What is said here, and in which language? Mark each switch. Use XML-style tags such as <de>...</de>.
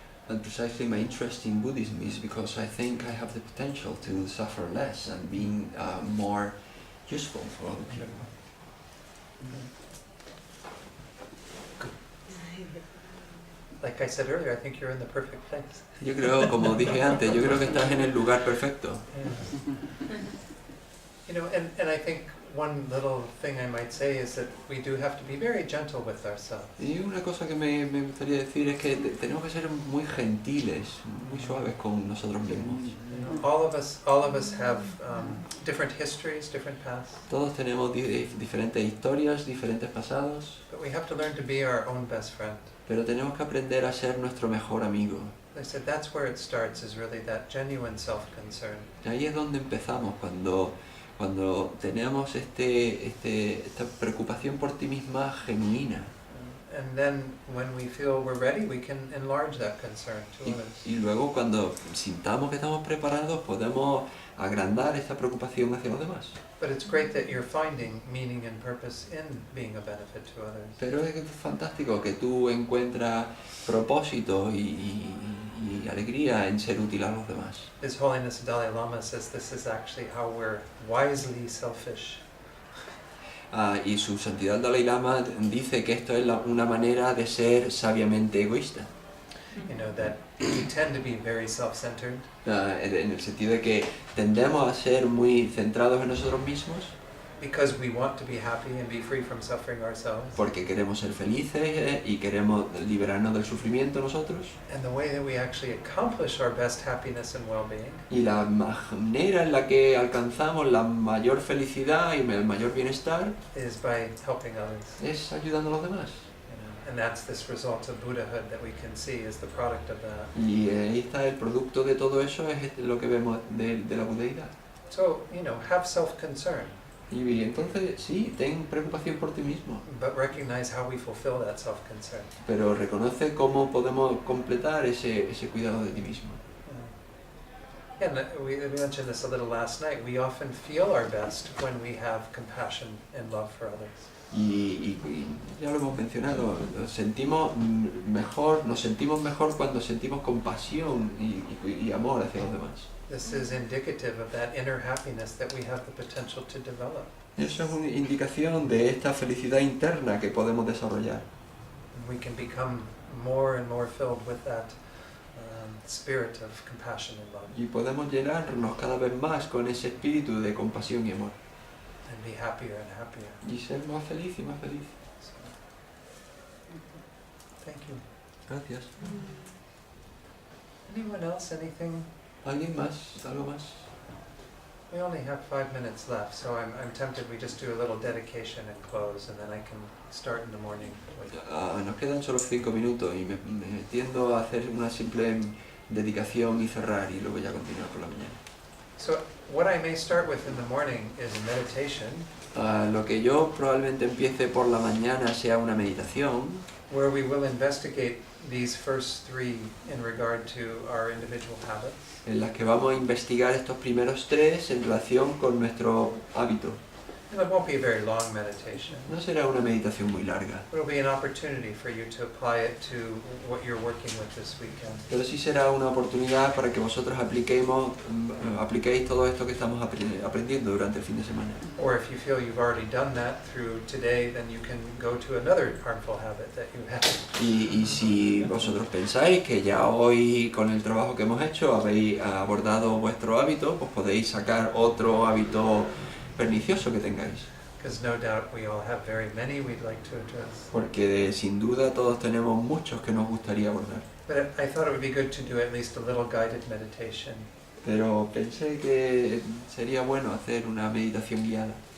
<en>And precisely my interest in Buddhism is because I think I have the potential to suffer less and being more useful for other people. Like I said earlier, I think you're in the perfect place.</en> <es>Yo creo, como dije antes, yo creo que estás en el lugar perfecto.</es> <en>You know, and I think one little thing I might say is that we do have to be very gentle with ourselves.</en> <es>Y una cosa que me gustaría decir es que tenemos que ser muy gentiles, muy suaves con nosotros mismos.</es> <en>You know, all of us have different histories, different paths,</en> <es>Todos tenemos diferentes historias, diferentes pasados,</es> <en>but we have to learn to be our own best friend.</en> <es>pero tenemos que aprender a ser nuestro mejor amigo.</es> <en>I said that's where it starts, is really that genuine self-concern.</en> <es>Y ahí es donde empezamos, cuando tenemos esta preocupación por ti misma genuina.</es> <en>And then when we feel we're ready, we can enlarge that concern to</en> <es>Y,</es> <en>others.</en> <es>y luego cuando sintamos que estamos preparados, podemos agrandar esta preocupación hacia los demás.</es> <en>But it's great that you're finding meaning and purpose in being a benefit to others.</en> <es>Pero es fantástico que tú encuentras propósito y alegría en ser útil a los demás.</es> <en>His Holiness Dalai Lama says this is actually how we're wisely selfish.</en> <es>Y su santidad Dalai Lama dice que esto es una manera de ser sabiamente egoísta.</es> <en>You know, that we tend to be very self-centered,</en> <es>En el sentido de que tendemos a ser muy centrados en nosotros mismos</es> <en>because we want to be happy and be free from suffering ourselves.</en> <es>porque queremos ser felices y queremos liberarnos del sufrimiento nosotros.</es> <en>And the way that we actually accomplish our best happiness and well-being</en> <es>Y la manera en la que alcanzamos la mayor felicidad y el mayor bienestar</es> <en>is by helping others.</en> <es>es ayudando a los demás.</es> <en>You know, and that's this result of Buddhahood that we can see is the product of that.</en> <es>Y ahí está el producto de todo eso, es lo que vemos de la budeidad.</es> <en>So, you know, have self-concern,</en> <es>Y entonces sí, ten preocupación por ti mismo,</es> <en>but recognize how we fulfill that self-concern.</en> <es>pero reconoce cómo podemos completar ese cuidado de ti mismo.</es> <en>Yeah, and we mentioned this a little last night. We often feel our best when we have compassion and love for others.</en> <es>Y ya lo hemos mencionado, nos sentimos mejor cuando sentimos compasión y amor hacia los demás.</es> <en>This is indicative of that inner happiness that we have the potential to develop.</en> <es>Eso es una indicación de esta felicidad interna que podemos desarrollar.</es> <en>And we can become more and more filled with that spirit of compassion and love,</en> <es>Y podemos llenarnos cada vez más con ese espíritu de compasión y amor.</es> <en>and be happier and happier.</en> <es>Y ser más feliz y más feliz.</es> <en>So, thank you.</en> <es>Gracias.</es> <en>Anyone else? Anything?</en> <es>¿Alguien más? ¿Algo más?</es> <en>We only have 5 minutes left, so I'm tempted we just do a little dedication and close, and then I can start in the morning.</en> <es>Nos quedan solo 5 minutos y me tiendo a hacer una simple dedicación y cerrar y luego ya continuar por la mañana.</es> <en>So what I may start with in the morning is a meditation</en> <es>Lo que yo probablemente empiece por la mañana sea una meditación</es> <en>where we will investigate these first 3 in regard to our individual habits.</en> <es>en la que vamos a investigar estos primeros 3 en relación con nuestro hábito.</es> <en>And it won't be a very long meditation.</en> <es>No será una meditación muy larga,</es> <en>It will be an opportunity for you to apply it to what you're working with this weekend.</en> <es>pero sí será una oportunidad para que vosotros apliquéis todo esto que estamos aprendiendo durante el fin de semana.</es> <en>Or if you feel you've already done that through today, then you can go to another harmful habit that you have.</en> <es>Y si vosotros pensáis que ya hoy con el trabajo que hemos hecho habéis abordado vuestro hábito, pues podéis sacar otro hábito pernicioso que tengáis.</es> <en>Because no doubt we all have very many we'd like to address.</en> <es>Porque sin duda todos tenemos muchos que nos gustaría abordar.</es> <en>But I thought it would be good to do at least a little guided meditation.</en> <es>Pero pensé que sería bueno hacer una meditación guiada.</es>